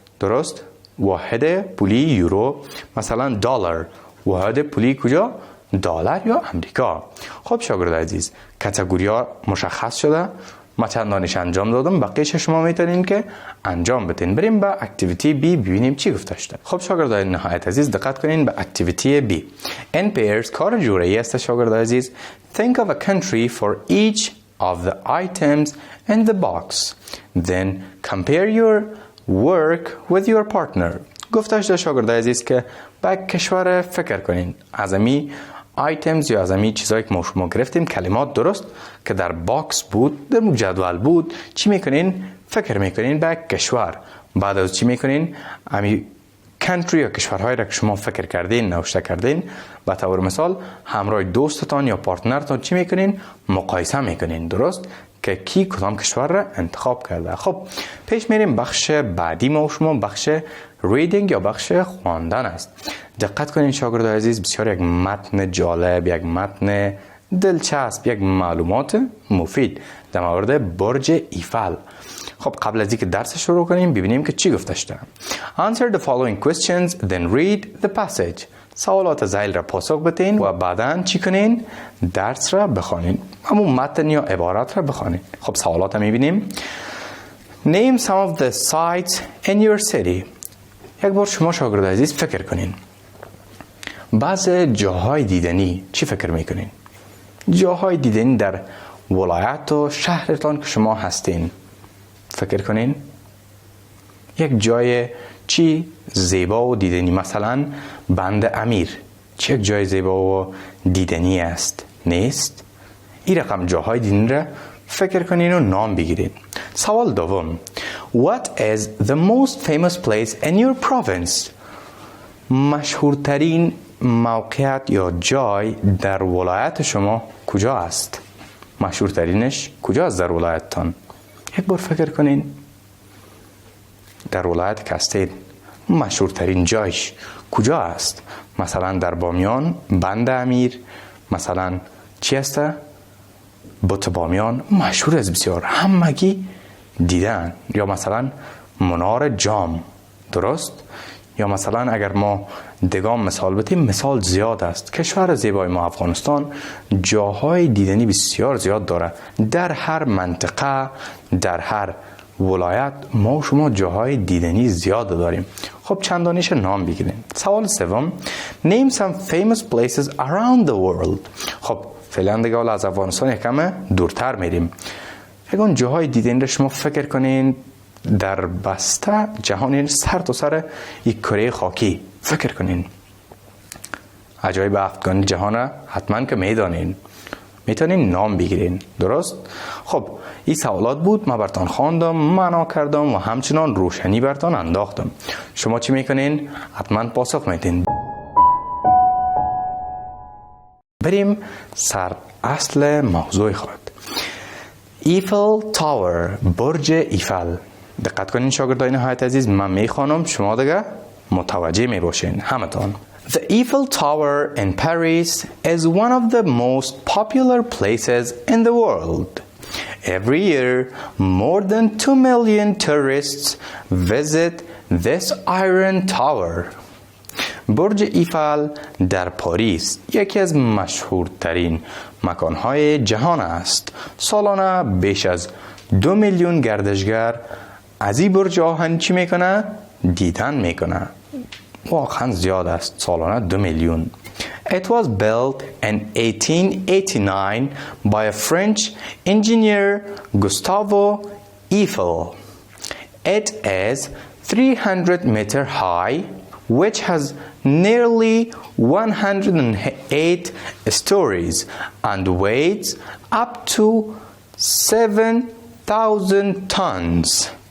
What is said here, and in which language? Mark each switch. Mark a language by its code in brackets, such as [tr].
[fa] درست؟ واحد پولی یورو. مثلا دلار واحد پولی کجا؟ دلار یا امریکا. خب شاگرد عزیز، کاتگوری ها مشخص شده. ما چند دانش انجام دادم، بقیه‌اش شما میتونین که انجام بدین. بریم به اکتیویتی بی ببینیم چی گفته شده. خب شاگردان نهایت عزیز دقت کنین به اکتیویتی بی. [en] In pairs [fa] کار جورایی است شاگردان عزیز. [en] Think of a country for each of the items in the box. Then compare your work with your partner. [fa] گفته شده شاگردان عزیز که به کشور فکر کنین. از امی آیتمز یا از امی چیزایی که ما شما گرفتیم کلمات درست که در باکس بود، در جدول بود، چی میکنین؟ فکر میکنین به کشور. بعد از چی میکنین؟ امی کانتری یا کشورهایی را که شما فکر کردین نوشته کردین به طور مثال همراه دوستتان یا پارتنرتان چی میکنین؟ مقایسه میکنین، درست؟ که کی کدام کشور را انتخاب کرده. خب پیش میریم بخش بعدی ما و شما بخش ریدینگ یا بخش خواندن است. دقت کنین شاگردان عزیز، بسیار یک متن جالب، یک متن دلچسب، یک معلومات مفید در مورد برج ایفل. خب قبل از اینکه درس شروع کنیم ببینیم که چی گفته شده. [en] Answer the following questions then read the passage. [fa] سوالات ذیل را پاسخ بدین و بعداً چی کنین؟ درس را بخوانین. همون متن یا عبارت را بخوانین. خب سوالات را میبینیم. [en] Name some of the sites in your city. [fa] یک بار شما شاگردان عزیز فکر کنین. بعض جاهای دیدنی چی فکر میکنین؟ جاهای دیدنی در ولایت و شهرتان که شما هستین فکر کنین. یک جای چی زیبا و دیدنی، مثلا بند امیر چه یک جای زیبا و دیدنی است نیست؟ این رقم جاهای دیدنی را فکر کنین و نام بگیرین. سوال دوم. [en] What is the most famous place in your province? [fa] مشهورترین موقعیت یا جای در ولایت شما کجا است؟ مشهورترینش کجا است در ولایتتان؟ یک بار فکر کنین. در ولایت که هستید مشهورترین جایش کجا است؟ مثلا در بامیان بند امیر، مثلا چی است؟ بت بامیان مشهور است بسیار، همگی دیدن. یا مثلا منار جام، درست؟ یا مثلا اگر ما دگام مثال بدیم، مثال زیاد است. کشور زیبای ما افغانستان جاهای دیدنی بسیار زیاد داره. در هر منطقه، در هر ولایت ما و شما جاهای دیدنی زیاد داریم. خب چندانیش نام بگیریم. سوال سوم. [en] Name some famous places around the world. [fa] خب فعلا دیگه از افغانستان یکم دورتر میریم. اگه جاهای دیدنی رو شما فکر کنین در بسته جهان، یعنی سر تا سر یک کره خاکی فکر کنین. عجایب هفتگانی جهان را حتما که میدانین، میتونین نام بگیرین، درست؟ خب این سوالات بود، من برتان خواندم، معنا کردم و همچنان روشنی برتان انداختم. شما چی میکنین؟ حتما پاسخ میدین. بریم سر اصل موضوع خود. ایفل تاور، برج ایفل. دقت کنین شاگردان نهایت عزیز، من میخوانم شما دیگه متوجه میباشین همتان. [en] The Eiffel Tower in Paris is one of the most popular places in the world. Every year, more than 2 million tourists visit this iron tower. [fa] برج ایفل در پاریس یکی از مشهورترین مکانهای جهان است. سالانه بیش از 2 میلیون گردشگر از این برج آهن چی میکنه؟ دیدن میکنه. واقعا زیاد است، سالانه 2 میلیون. [en] It was built in 1889 by a French engineer Gustave Eiffel. It is 300 meter high, which has nearly 108 stories and weighs up to 7,000 tons.